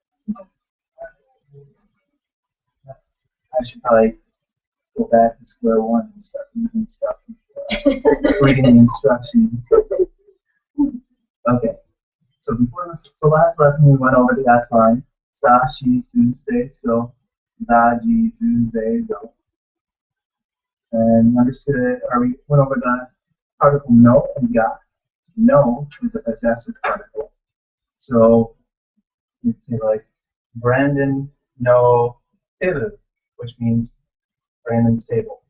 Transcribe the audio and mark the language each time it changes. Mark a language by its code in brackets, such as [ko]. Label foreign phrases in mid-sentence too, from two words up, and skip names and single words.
[en] I should probably go back to square one and start reading stuff. Reading the instructions. Okay. So last lesson we went over the S line. [ja] さ、し、す、せ、そ。ざ、じ, ず、ぜ, zo. [en] And understood it, or we went over the particle no and ga. No is a possessive particle. So you'd say like Brandon [ja] の てる, [en] which means Brandon's table.